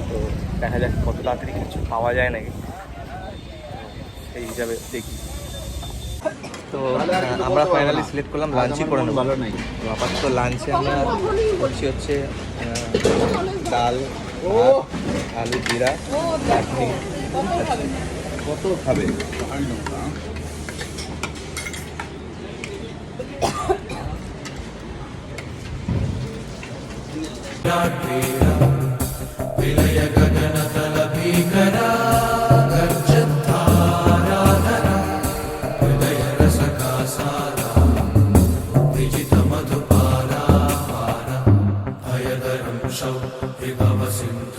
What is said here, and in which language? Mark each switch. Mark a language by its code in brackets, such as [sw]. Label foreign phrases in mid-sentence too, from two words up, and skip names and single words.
[bn] তো দেখা যাক কত তাড়াতাড়ি কিছু পাওয়া যায় নাকি, সেই হিসাবে দেখি। তো আমরা ফাইনালি সিলেক্ট করলাম লাঞ্চই করে নেবো। তো আপাতত লাঞ্চে আমরা হচ্ছে ডাল, আলু জিরা চাটনি। কত খাবে? [sa] विलय गगनतल भीकरा गर्जद्धाराधरा हृदय रसका सारा विजित मधुपारा भयदरं विभव सिन्धु